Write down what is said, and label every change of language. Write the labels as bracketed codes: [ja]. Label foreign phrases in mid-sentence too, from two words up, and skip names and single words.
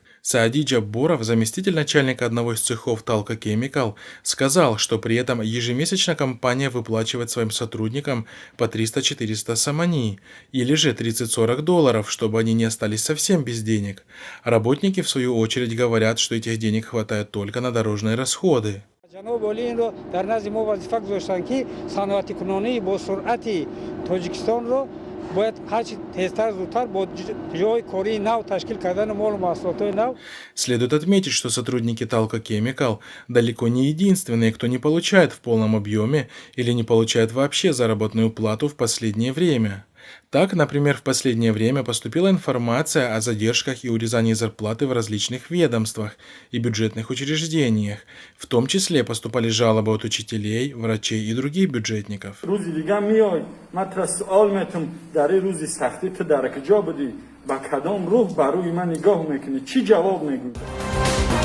[ru] Саади Джабборов, заместитель начальника одного из цехов Talco Chemical, сказал, что при этом ежемесячно компания выплачивает своим сотрудникам по 300-400 самани, или же $30-40, чтобы они не остались совсем без денег. Работники, в свою очередь, говорят, что этих денег хватает только на дорожные расходы. [fa] جناب عالی این رو در نزد ما وظیفه گذاشتن که صنعتی کنونی با سرعت تاجیکستان رو باید هرچی تیزتر زودتر با جای کاری نو تشکیل کردن مال و محصولات نو. [ru] Следует отметить, что сотрудники Talco Chemical далеко не единственные, кто не получает в полном объеме или не получает вообще заработную плату в последнее время. Так, например, в последнее время поступила информация о задержках и урезании зарплаты в различных ведомствах и бюджетных учреждениях. В том числе поступали жалобы от учителей, врачей и других бюджетников. [fa] با کدام روح بر روی من نگاه میکنی چی جواب میگویی؟